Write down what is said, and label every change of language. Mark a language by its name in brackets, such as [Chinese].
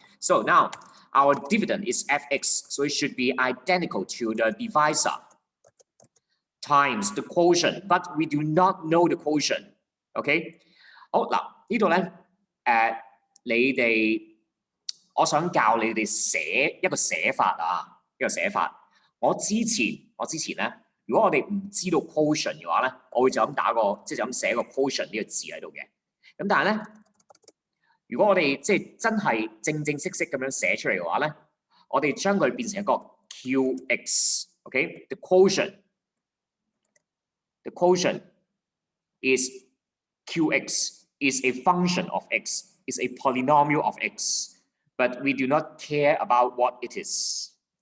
[English] So now our dividend is fx, so it should be identical to the divisor times the quotient, but we do not know the quotient. [Cantonese] OK， 好嗱，呢度咧你哋我想教你哋寫一個寫法啊，一個寫法。我之前咧，如果我哋唔知道 quotient 嘅話咧，我會就咁打個即係就咁寫個 quotient 呢個字喺度嘅。咁但係咧，如果我哋即係真係正正式式咁樣寫出嚟嘅話咧，我哋將佢變成一個 QX。OK， [English] the quotient is QX is a function of x, is a polynomial of x, but we do not care about what it is.